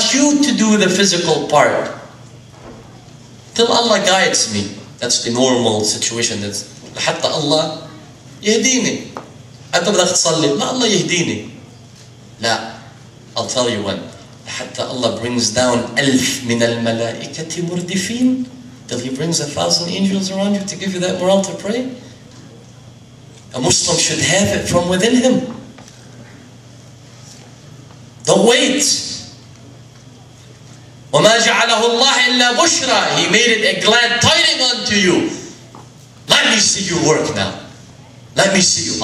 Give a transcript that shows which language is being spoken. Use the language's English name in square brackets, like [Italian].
[English] you to do the physical part. Till Allah guides me. That's the normal situation. [Arabic] حتى الله يهديني. أنت بدك تصلي لا الله يهديني. [English] لا, I'll tell you when. [Arabic] حتى [English] Allah brings down 1000 [Arabic] من الملائكة مردفين. [English] Till He brings 1,000 angels around you to give you that morale to pray. A Muslim should have it from within him. Don't wait. [Arabic] وَمَا جَعَلَهُ اللَّهِ إِلَّا بُشْرًا. [English] He made it a glad tiding unto you. Let me see you work now. Let me see you.